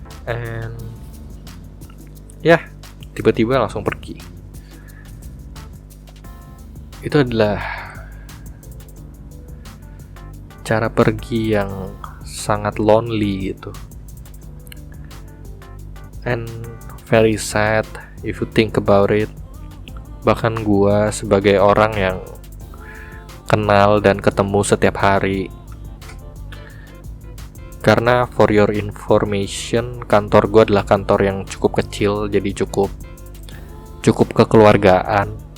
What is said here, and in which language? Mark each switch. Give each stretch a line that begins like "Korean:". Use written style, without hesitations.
Indonesian: And tiba-tiba langsung pergi. Itu adalah cara pergi yang sangat lonely gitu.
English: And very sad if you think about it.
Indonesian: Bahkan gua sebagai orang yang kenal dan ketemu setiap hari, karena
English: for your information,
Indonesian: kantor gua adalah kantor yang cukup kecil, jadi cukup kekeluargaan.